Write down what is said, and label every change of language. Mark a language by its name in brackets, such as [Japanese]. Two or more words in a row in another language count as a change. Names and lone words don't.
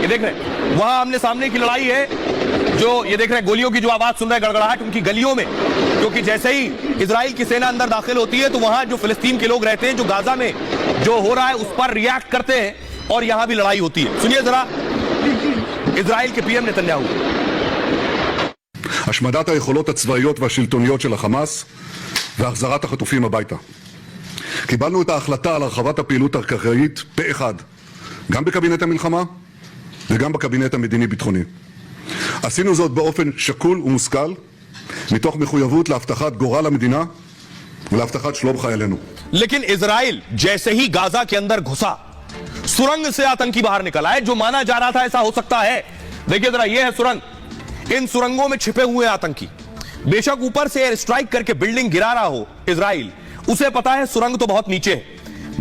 [Hindi] ये देख रहे हैं, वहां आमने सामने की लड़ाई है। जो ये देख रहे हैं, गोलियों की जो आवाज सुन रहे हैं, गड़गड़ाहट उनकी गलियों में, क्योंकि जैसे ही इजराइल की सेना अंदर दाखिल होती है तो वहां जो फिलिस्तीन के लोग रहते हैं, जो गाजा में जो हो रहा है उस पर रिएक्ट करते हैं और यहां भी लड़ाई होती है। सुनिए जरा इजराइल के पीएम नेतन्याहू। [Hebrew] השמדת היכולות הצבאיות והשלטוניות של החמאס והחזרת החטופים הביתה. קיבלנו את ההחלטה על הרחבת הפעילות הקרקעית פה אחד, גם בקבינט המלחמה וגם בקבינט המדיני-ביטחוני. עשינו זאת באופן שקול ומושכל, מתוך מחויבות להבטחת גורל המדינה ולהבטחת שלום חיילינו. [Hindi] लेकिन इजराइल जैसे ही गाजा के अंदर घुसा, सुरंग से आतंकी बाहर निकला है। जो माना जा रहा था ऐसा हो सकता है, देखिए जरा, यह है सुरंग। इन सुरंगों में छिपे हुए आतंकी, बेशक ऊपर से [English] air strike [Hindi] करके बिल्डिंग गिरा रहा हो इजराइल, उसे पता है सुरंग तो बहुत नीचे है।